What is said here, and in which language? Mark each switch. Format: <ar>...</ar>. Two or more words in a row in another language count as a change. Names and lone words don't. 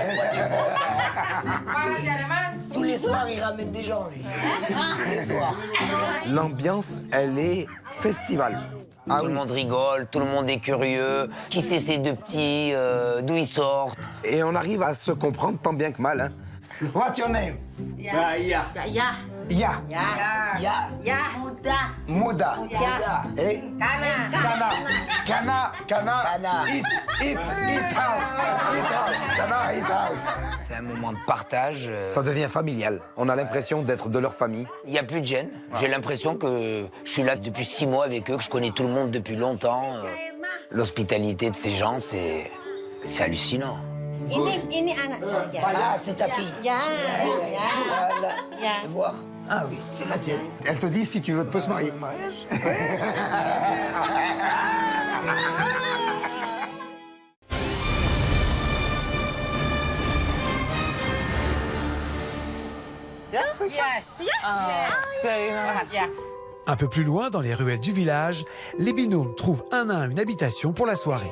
<fr>Tous les soirs, il ramène des gens, lui. Tous les soirs. L'ambiance, elle est festival. Tout le monde rigole, tout le monde est curieux. Qui c'est ces deux petits, d'où ils sortent. Et on arrive à se comprendre tant bien que mal. Hein.</fr> <en>What's your name?</en> <id>Ya. Ya. Muda.</id> <fr>Et? Kana.</fr> <en>Eat house. Kana, eat house.</en> <fr>C'est un moment de partage. Ça devient familial. On a l'impression d'être de leur famille. Il n'y a plus de gêne. J'ai l'impression que je suis là depuis 6 mois avec eux, que je connais tout le monde depuis longtemps. L'hospitalité de ces gens, c'est hallucinant.</fr> <id>Ini anak saya.</id> <fr>Ah, c'est ta fille.</fr> <id>Ya.</id> <fr>Voir. Ah oui, c'est la tienne. Elle te dit si tu veux, tu peux se marier. Un peu plus loin, dans les ruelles du village, les binômes trouvent un à un une habitation pour la soirée.</fr>